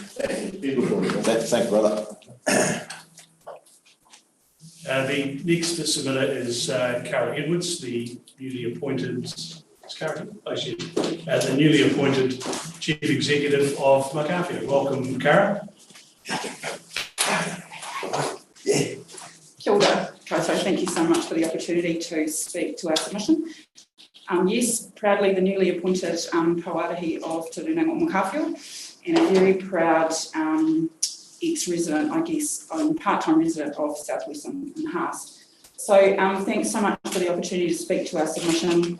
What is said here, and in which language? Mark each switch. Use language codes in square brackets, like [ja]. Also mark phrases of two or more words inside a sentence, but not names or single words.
[en] Thank you, brother. The next submitter is Cara Edwards, the newly appointed, the newly appointed Chief Executive of Macarthur. Welcome, Cara. [mi] Kia ora, koutou. [en] Thank you so much for the opportunity to speak to our submission. Yes, proudly the newly appointed Pauarahi of Te Rūnanga o Macarthur, and a very proud ex-resident, I guess, part-time resident of South Western and Haast. So thanks so much for the opportunity to speak to our submission.